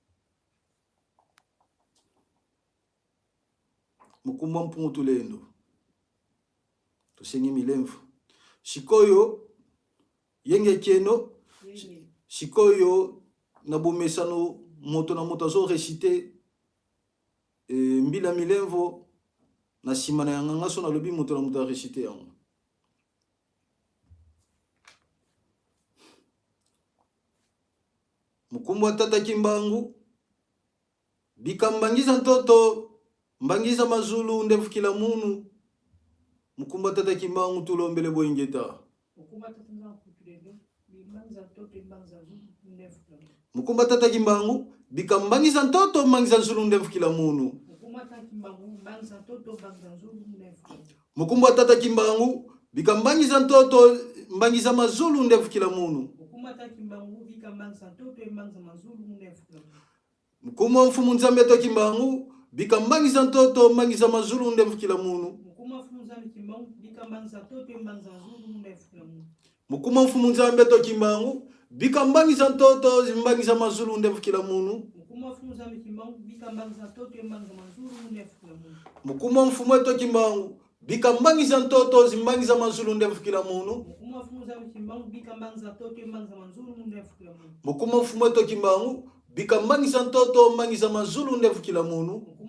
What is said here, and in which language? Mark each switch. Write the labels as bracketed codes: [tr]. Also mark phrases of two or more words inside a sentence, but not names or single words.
[ln] mukumba mpungu tulendo tosengi milemvo sikoyo yenge keno sikoyo na bomesano moto na moto [fr] azo reciter [ln] mbila milemvo na sima na yanga so na lobi moto na moto reciter yango [kg] mukumba tata kimbangu bikambangiza ntoto mbangiza mazulu ndefu kila munu mukumba tata kimbangu tulombele boingeta mukumba tata kimbangu bikambangiza ntoto mbangiza nzulu ndefu kila munu mukumba tata kimbangu bikambangiza ntoto mbangiza mazulu ndefu kila munu mukumba mfumu nzambe to kimbangu bikambangiza ntoto mbangiza mazulu ndefu kila munu mukuma mfumu nzambe to kimbangu bikambangiza ntoto zimbangiza mazulu ndefu kila munu mukuma mfumu eto kimbangu bikambangiza ntoto zimbangiza mazulu ndefu kila munu mukuma mfumu eto kimbangu bikambangiza ntoto mbangiza mazulu ndefu kila munu